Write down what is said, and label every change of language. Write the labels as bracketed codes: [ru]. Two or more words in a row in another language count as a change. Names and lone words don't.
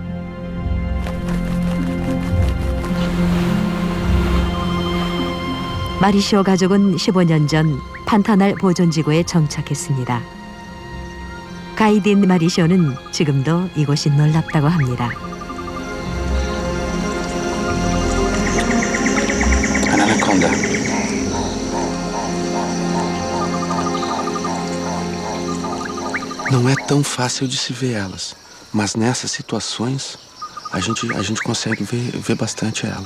[ko] 마리시오 가족은 15년 전 판타날 보존지구에 정착했습니다. 가이딘 마리시오는 지금도 이곳이 놀랍다고 합니다. [pt] Anaconda. Não é tão fácil de se ver elas, mas nessas situações a gente consegue ver bastante ela.